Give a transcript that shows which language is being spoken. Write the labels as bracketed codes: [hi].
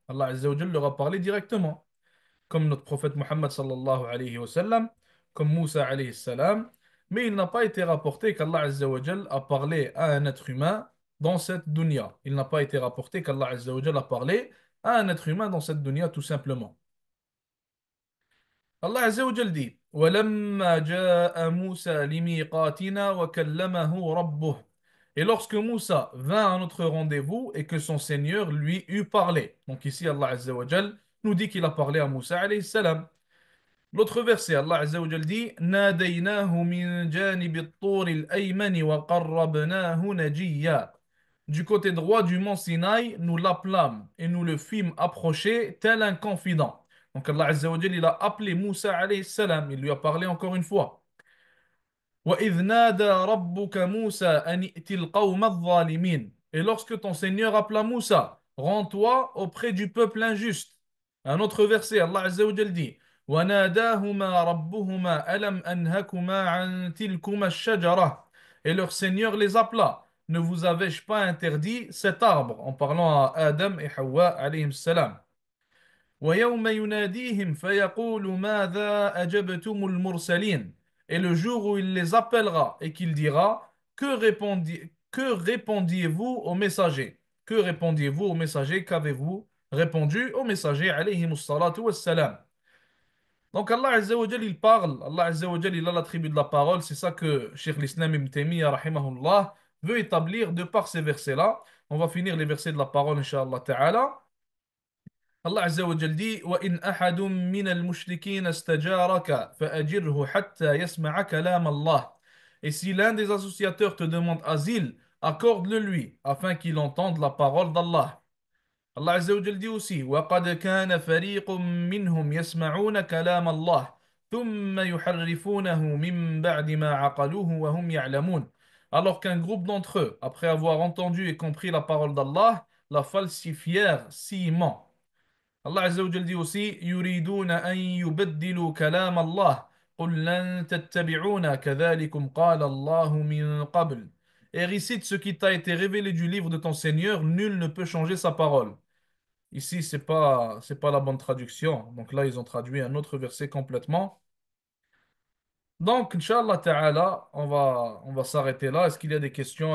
[fr] Allah Azza wa Jal leur a parlé directement, comme notre prophète Muhammad sallallahu alayhi wa sallam, comme Moussa alayhi salam, mais il n'a pas été rapporté qu'Allah Azza wa Jal a parlé à un être humain dans cette dunya. Il n'a pas été rapporté qu'Allah Azza wa Jal a parlé à un être humain dans cette dunya tout simplement. [ar] Allah Azza wa Jal dit وَلَمَّا جَاءَ مُوسَى لِمِيقَاتِنَا وَكَلَّمَهُ رَبُّهُ. [fr] Et lorsque Moussa vint à notre rendez-vous et que son Seigneur lui eut parlé. Donc ici Allah Azza wa Jal nous dit qu'il a parlé à Moussa alayhi salam. L'autre verset, [ar] Allah Azza wa Jal dit نَادَيْنَاهُ مِنْ جَانِبِ الطُّورِ الْأَيْمَنِ وَقَرَّبْنَاهُ نَجِيًّا. [fr] Du côté droit du mont Sinaï, nous l'appelâmes et nous le fîmes approcher tel un confident. Donc Allah Azza wa Jal, il a appelé Moussa alayhi salam, il lui a parlé encore une fois. [ar] وَإِذْ نَادَى رَبُّكَ مُوسَى أَنِ ائْتِ الْقَوْمَ الظَّالِمِينَ. [fr] Et lorsque ton Seigneur appela Moussa, rends-toi auprès du peuple injuste. Un autre verset, [ar] Allah Azza wa Jal dit وَنَادَاهُمَا رَبُّهُمَا أَلَمْ أَنْهَكُمَا عَنْ تِلْكُمَا الشَّجَرَةِ. [fr] Et leur Seigneur les appela. Ne vous avais-je pas interdit cet arbre? En parlant à Adam et Hawa alayhim salam. [ar] ويوم يناديهم فيقول ماذا أجبتم المرسلين. [fr] Et le jour où il les appellera et qu'il dira que répondiez-vous aux messagers? Que répondiez-vous aux messagers? Qu'avez-vous répondu aux messagers alayhimus salatu wassalam? Donc Allah Azza wa Jal, il parle, Allah Azza wa Jal, il a l'attribut de la parole, c'est ça que Cheikh l'Islam Ibn Taymiyyah rahimahullah veut établir de par ces versets-là. On va finir les versets de la parole, Inch'Allah Ta'ala. [ar] Allah Azza wa Jal dit وَإِنْ أَحَدٌ مِّنَ الْمُشْرِكِينَ اسْتَجَارَكَ فَأَجِرْهُ حَتَّى يَسْمَعَ كَلَامَ اللَّهِ. [fr] Et si l'un des associateurs te demande asile, accorde-le lui, afin qu'il entende la parole d'Allah. [ar] Allah Azza wa Jal [fr] dit aussi [ar] وَقَدْ كَانَ فَرِيقٌ مِّنْهُمْ يَسْمَعُونَ كَلَامَ اللَّهِ ثُمَّ يُحَرِّفُونَهُ مِن بَعْدِ مَا عَقَلُوهُ وَهُمْ يَعْلَمُونَ. [fr] Alors qu'un groupe d'entre eux, après avoir entendu et compris la parole d'Allah, la falsifièrent sciemment. [ar] Allah Azza wa Jal [fr] dit aussi [ar] يريدون أن يبدلوا كلام الله قل لن تتبعونا كذلكم قال الله من قبل. [fr] Et récite ce qui t'a été révélé du livre de ton Seigneur, nul ne peut changer sa parole. Ici, c'est pas la bonne traduction. Donc là, ils ont traduit un autre verset complètement. Donc, Inch'Allah Ta'ala, on va s'arrêter là. Est-ce qu'il y a des questions?